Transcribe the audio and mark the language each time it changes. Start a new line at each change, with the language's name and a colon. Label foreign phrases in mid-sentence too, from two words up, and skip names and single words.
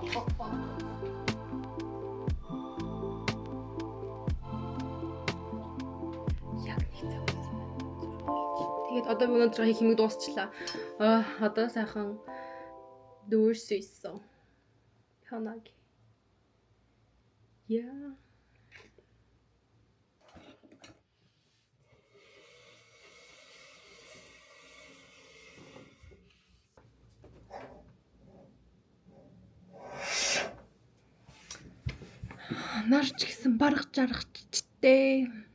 Mongolian: Яг нэг цаг болсон. Тэгээд одоо би өнөөдөр хийх хэмиг дуусчлаа. Одоо сайхан
Korean: 누울 수 있어. 편하게. Yeah.
Mongolian: Нар ч гэсэн барах жаргачтэй.